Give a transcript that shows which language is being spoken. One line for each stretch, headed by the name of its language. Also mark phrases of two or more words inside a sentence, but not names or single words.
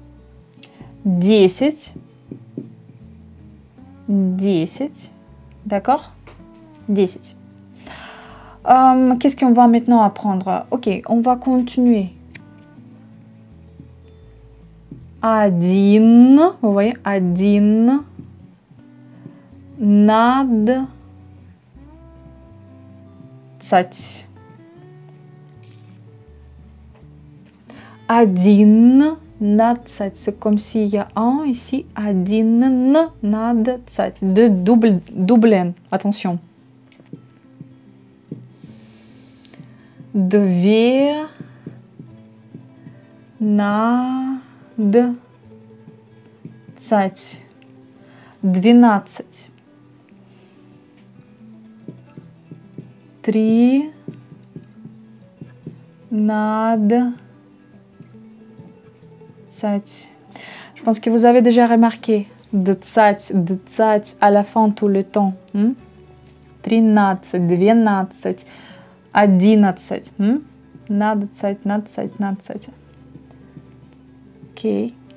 French: 10. 10. D'accord? 10. Qu'est-ce qu'on va maintenant apprendre? Ok, on va continuer. Один. Vous voyez?
Russian: Один. Над. Цать. Один. Надцать.
French: C'est comme s'il y a un ici.
Russian: Один. Надцать.
French: Deux double N. Attention.
Russian: Две. Надцать. 12.
French: 3 над Je pense que vous avez déjà remarqué дцать à la fin tout le temps. 13, 12, 11.
Russian: Надцать. Ok.